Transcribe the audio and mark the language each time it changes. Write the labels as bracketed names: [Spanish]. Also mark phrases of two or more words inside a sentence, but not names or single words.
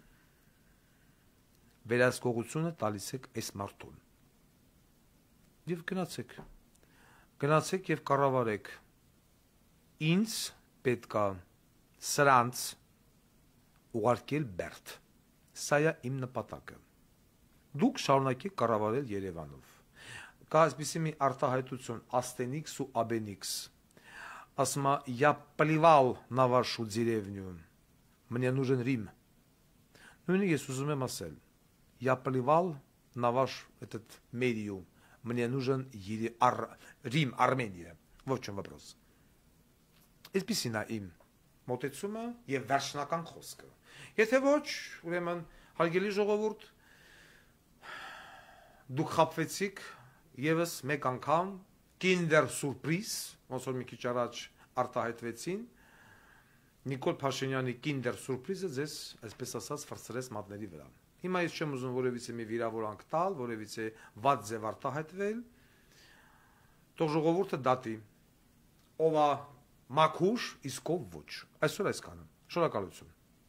[Armenian] Վերահսկողությունը տալիս եք այս մարդուն։ Եվ գնացեք եւ կառավարեք։ Ինձ պետքա սրանց ուղարկել Բերդ։ Սա է իմ նպատակը։ Դուք շարունակեք կառավարել Երևանով։ Կա այսպիսի մի արտահայտություն Աստենիքս ու Աբենիքս։ Ասում է, [Russian] я плевал на вашу деревню. Мне нужен Рим. [Armenian] Նույնը ես ուզում եմ ասել. [Russian] Я плевал на ваш этот медиум. Мне нужен Рим, Армения. Вот в чем вопрос. [Armenian] Այսպիսին է իմ մոտեցումը եւ վերջնական խոսքը։ Եթե ոչ, ուրեմն հարգելի ժողովուրդ, դուք խապվեցիք եւս մեկ անգամ Kinder Surprise, ոնց որ մի քիչ առաջ արտահայտվեցին, Նիկոլ Փաշինյանի Kinder Surprise-ը ձեզ, այսպես ասած, ֆրցրեց մատների վրա։ Հիմա ես չեմ ուզում որևիցե մի վիրավորանք տալ, որևիցե վատ ձև արտահայտվել, թող ժողովուրդը դատի, ով է մաքուր, իսկ ով ոչ։ Այսօր այսքանը։ Շնորհակալություն։